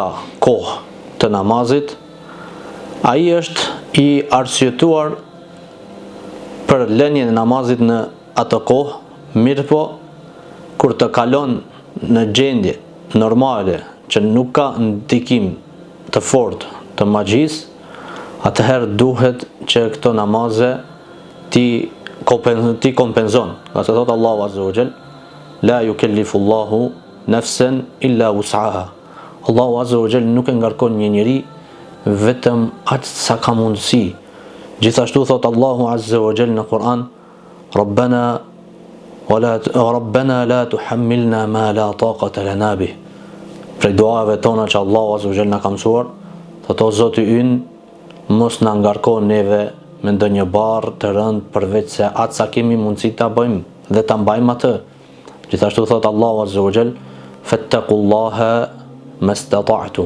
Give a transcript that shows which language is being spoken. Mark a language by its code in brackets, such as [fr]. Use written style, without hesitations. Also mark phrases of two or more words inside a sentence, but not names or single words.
[sq] kohë të namazit, ai është i arsyetuar për lënien e namazit në atë kohë, mirëpo kur të kalon në gjendje normale që nuk ka ndikim të fortë të magjisë, atëherë duhet që këto namaze ti kompenzon. Ka se thot Allahu [ar] عز وجل: لا يكلف الله نفسا إلا وسعها. [sq] Allahu [ar] عز وجل [sq] nuk e ngarkon një njeri vetëm atë sa ka mundësi. Gjithashtu thot Allahu [ar] عز وجل [sq] në Kur'an: [ar] ربنا لا تحملنا ما لا طاقة لنا به. [sq] Prej duave tona që Allahu [ar] عز وجل [sq] na ka mësuar, thot: o Zoti ynë, mos na ngarkon neve me ndonjë barr të rënd përveç se atë sa kemi mundësi ta bëjmë dhe ta mbajmë atë. Gjithashtu thot Allahu [ar] عز وجل: فاتقوا الله ما استطعتم.